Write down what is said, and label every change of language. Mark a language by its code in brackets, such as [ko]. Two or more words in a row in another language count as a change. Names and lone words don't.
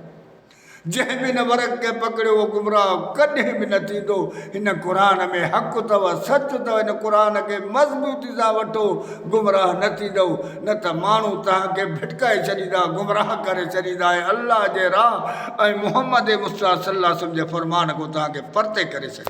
[sd] जंहिं बि हिन वर्क खे पकड़ियो उहो गुमराह कॾहिं बि न थींदो। हिन क़ुर में हक़ अथव, सच अथव। हिन क़ुर खे मज़बूती सां वठो, गुमराह न थींदव। न त माण्हू तव्हांखे भिटकाए छॾींदा, गुमराह करे छॾींदा ऐं अल्लाह जे राह ऐं मुहम्मद मुस्तफ़ा [ar] صلى الله عليه وسلم [sd] जे फ़रमान को तव्हांखे परते करे छॾींदा।